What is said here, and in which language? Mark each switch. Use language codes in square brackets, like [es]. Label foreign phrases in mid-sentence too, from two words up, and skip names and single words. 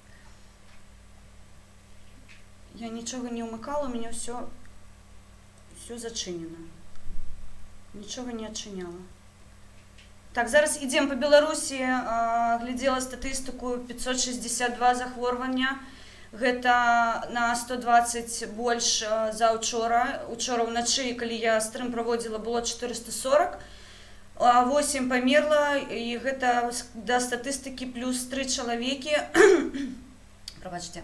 [uk] Я нічого не умикала, у мене все зачинено. Нічого не відчиняла. Так, зараз йдемо по Білорусі. Глядела статистику, 562 захворювання. [be] Гэта на 120 больш за учора. Учора ўначы, калі я стрым праводзіла, было 440. 8 памерла, і гэта да статыстыкі плюс 3 чалавекі. Прабачце.